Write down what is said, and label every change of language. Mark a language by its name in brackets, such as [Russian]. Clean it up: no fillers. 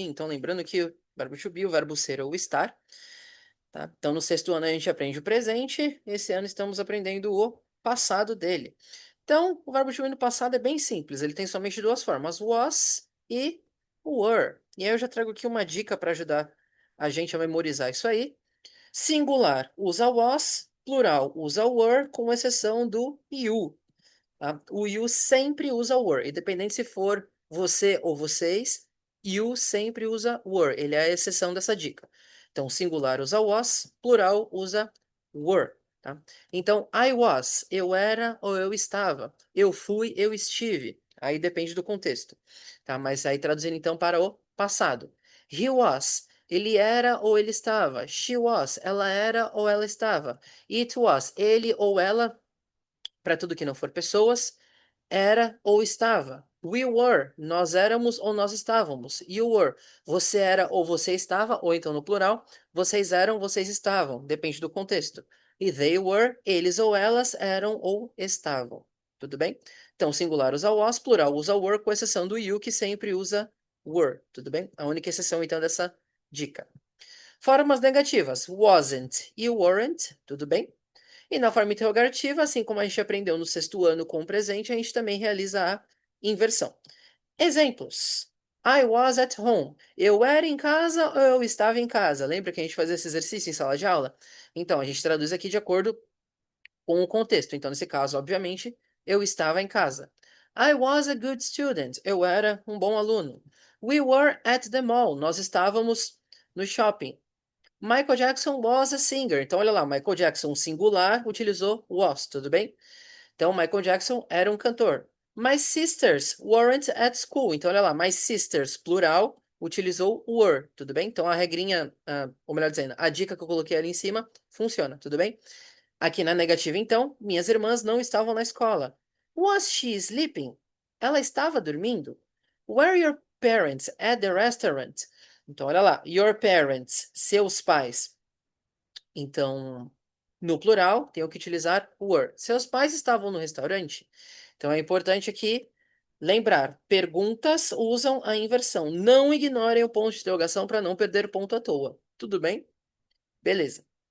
[Portuguese] Então, lembrando que o verbo to be, o verbo ser ou estar, tá? Então, no sexto ano a gente aprende o presente, esse ano estamos aprendendo o passado dele. Então, o verbo to be no passado é bem simples, ele tem somente duas formas, was e were. E aí eu já trago aqui uma dica para ajudar a gente a memorizar isso aí. Singular usa was, plural usa were, com exceção do you. Tá? O you sempre usa were, independente se for você ou vocês, you sempre usa were, ele é a exceção dessa dica. Então, singular usa was, plural usa were. Tá? Então, [English] I was, [Portuguese] eu era ou eu estava. Eu fui, eu estive. Aí depende do contexto. Tá? Mas aí traduzindo então para o passado. [English] He was, [Portuguese] ele era ou ele estava. [English] She was, [Portuguese] ela era ou ela estava. [English] It was, [Portuguese] ele ou ela, para tudo que não for pessoas, era ou estava. [English] We were, [Portuguese] nós éramos ou nós estávamos. [English] You were, [Portuguese] você era ou você estava, ou então no plural, vocês eram, vocês estavam, depende do contexto. E [English] they were, [Portuguese] eles ou elas eram ou estavam. Tudo bem? Então, singular usa was, plural usa were, com exceção do you, que sempre usa were. Tudo bem? A única exceção, então, dessa dica. Formas negativas: wasn't e weren't. Tudo bem? E na forma interrogativa, assim como a gente aprendeu no sexto ano com o presente, a gente também realiza a inversão. Exemplos. [English] I was at home. [Portuguese] Eu era em casa ou eu estava em casa? Lembra que a gente fazia esse exercício em sala de aula? Então, a gente traduz aqui de acordo com o contexto. Então, nesse caso, obviamente, eu estava em casa. [English] I was a good student. [Portuguese] Eu era um bom aluno. [English] We were at the mall. [Portuguese] Nós estávamos no shopping. [English] Michael Jackson was a singer. [Portuguese] Então, olha lá, Michael Jackson singular utilizou was, tudo bem? Então, Michael Jackson era um cantor. [English] My sisters weren't at school. [Portuguese] Então, olha lá, [English] my sisters, [Portuguese] plural, utilizou were, tudo bem? Então, a regrinha, ou melhor dizendo, a dica que eu coloquei ali em cima funciona, tudo bem? Aqui na negativa, então, minhas irmãs não estavam na escola. [English] Was she sleeping? [Portuguese] Ela estava dormindo? [English] Were your parents at the restaurant? [Portuguese] Então, olha lá, [English] your parents, [Portuguese] seus pais. Então, no plural, tenho que utilizar were. Seus pais estavam no restaurante? Então, é importante aqui lembrar: perguntas usam a inversão. Não ignorem o ponto de interrogação para não perder ponto à toa. Tudo bem? Beleza.